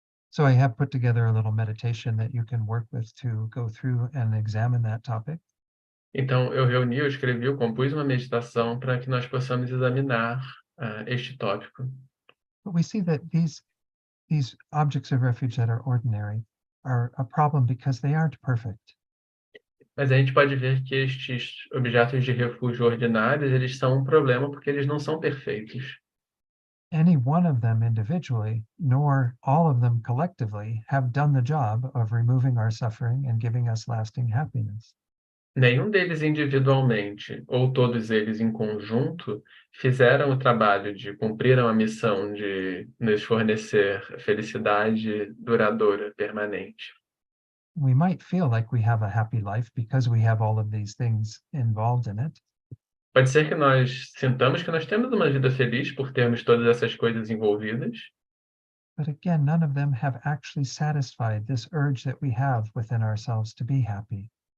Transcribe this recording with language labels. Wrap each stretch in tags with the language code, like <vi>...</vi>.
<en>So I have put together a little meditation that you can work with to go through and examine that topic.</en> <pt>Então, eu escrevi, eu compus uma meditação para que nós possamos examinar este tópico.</pt> <en>But we see that these objects of refuge that are ordinary are a problem because they aren't perfect.</en> <pt>Mas a gente pode ver que estes objetos de refúgio ordinários, eles são um problema porque eles não são perfeitos.</pt> <en>Any one of them individually, nor all of them collectively, have done the job of removing our suffering and giving us lasting happiness.</en> <pt>Nenhum deles individualmente, ou todos eles em conjunto, fizeram o trabalho de cumpriram a missão de nos fornecer felicidade duradoura, permanente.</pt> <en>We might feel like we have a happy life because we have all of these things involved in it.</en> <pt>Pode ser que nós sintamos que nós temos uma vida feliz por termos todas essas coisas envolvidas,</pt> <en>But again, none of them have actually satisfied this urge that we have within ourselves to be happy.</en>